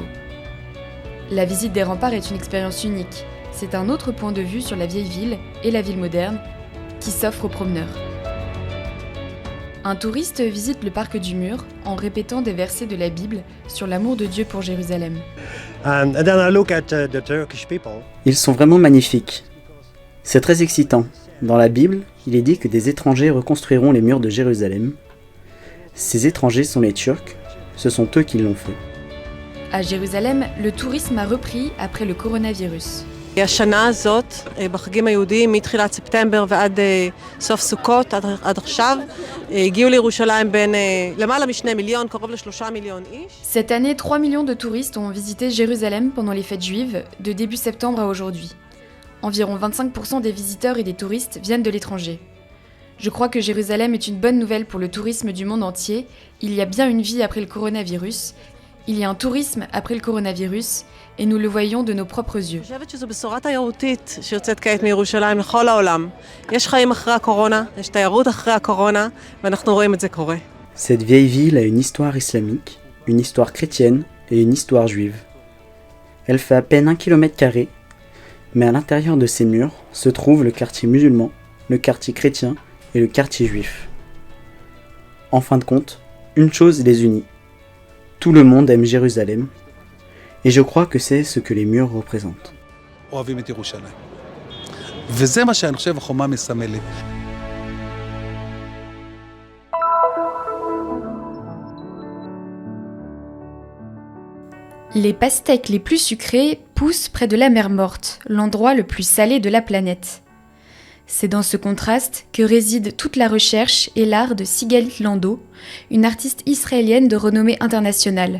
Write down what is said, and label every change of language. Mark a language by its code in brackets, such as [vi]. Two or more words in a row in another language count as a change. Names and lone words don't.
[fr] La visite des remparts est une expérience unique. C'est un autre point de vue sur la vieille ville et la ville moderne qui s'offre aux promeneurs. Un touriste visite le parc du Mur en répétant des versets de la Bible sur l'amour de Dieu pour Jérusalem. [en] And then I look at the Turkish people. [fr] Ils sont vraiment magnifiques. C'est très excitant. Dans la Bible, il est dit que des étrangers reconstruiront les murs de Jérusalem. Ces étrangers sont les Turcs, ce sont eux qui l'ont fait. À Jérusalem, le tourisme a repris après le coronavirus. [he] השנה הזאת, בחגים היהודיים, מתחילת ספטמבר ועד סוף סוכות, עד עכשיו, הגיעו לירושלים בין למעלה מ2 מיליון, קרוב ל3 מיליון איש. [fr] Cette année, 3 millions de touristes ont visité Jérusalem pendant les fêtes juives, de début septembre à aujourd'hui. Environ 25% des visiteurs et des touristes viennent de l'étranger. Je crois que Jérusalem est une bonne nouvelle pour le tourisme du monde entier. Il y a bien une vie après le coronavirus. Il y a un tourisme après le coronavirus, et nous le voyons de nos propres yeux. [he] אני חושבת שזו בשורה תיירותית שיוצאת כעת מירושלים לכל העולם. יש חיים אחרי הקורונה, יש תיירות אחרי הקורונה, ואנחנו רואים את זה קורה. [fr] Cette vieille ville a une histoire islamique, une histoire chrétienne et une histoire juive. Elle fait à peine 1 km², mais à l'intérieur de ces murs se trouve le quartier musulman, le quartier chrétien et le quartier juif. En fin de compte, une chose les unit. Tout le monde aime Jérusalem, et je crois que c'est ce que les murs représentent. [he] אוהבים את ירושלים. וזה מה שאני חושב החומה מסמלת. [fr] Les pastèques les plus sucrées poussent près de la mer Morte, l'endroit le plus salé de la planète. C'est dans ce contraste que réside toute la recherche et l'art de Sigalit Lando, une artiste israélienne de renommée internationale.